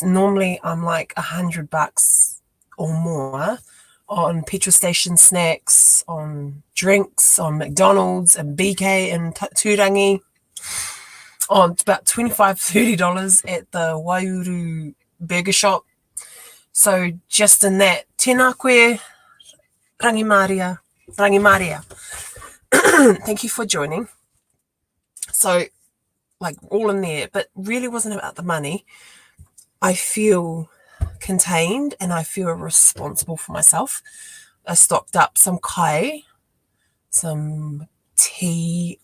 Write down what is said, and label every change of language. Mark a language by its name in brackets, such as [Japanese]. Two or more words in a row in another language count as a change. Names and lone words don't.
[English] Normally I'm like $100 or more on petrol station snacks, on drinks, on McDonald's and BK and Turangi, on about $25-$30 at the Waiouru burger shop. So just in that, [Māori] tēnā koe, rangimaria. [English] Thank you for joining. So, like, all in there, but really wasn't about the money. I feel contained and I feel responsible for myself. I stocked up some kai, some tea.